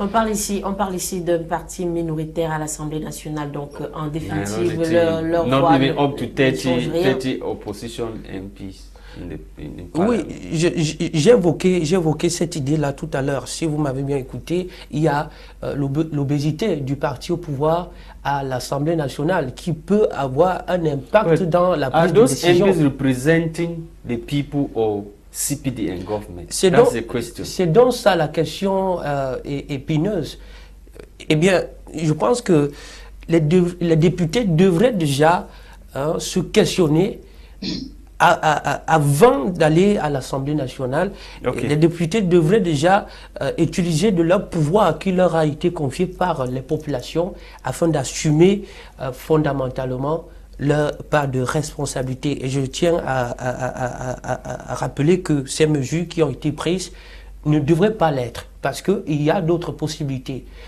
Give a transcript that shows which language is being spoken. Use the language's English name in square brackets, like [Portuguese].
[French] On parle ici d'un parti minoritaire à l'Assemblée nationale, donc en définitive, leur voix... [English] Not even up to 30 opposition MPs. [French] Oui, j'ai évoqué cette idée-là tout à l'heure. Si vous m'avez bien écouté, il y a l'obésité du parti au pouvoir à l'Assemblée nationale qui peut avoir un impact dans la prise de décision. [English] Are those MPs representing the people of CPD and government? [French] C'est donc ça la question épineuse. Eh bien, je pense que les députés devraient déjà se questionner avant d'aller à l'Assemblée nationale. Les députés devraient déjà utiliser de leur pouvoir qui leur a été confié par les populations afin d'assumer fondamentalement leur part de responsabilité. Et je tiens à rappeler que ces mesures qui ont été prises ne devraient pas l'être parce qu'il y a d'autres possibilités.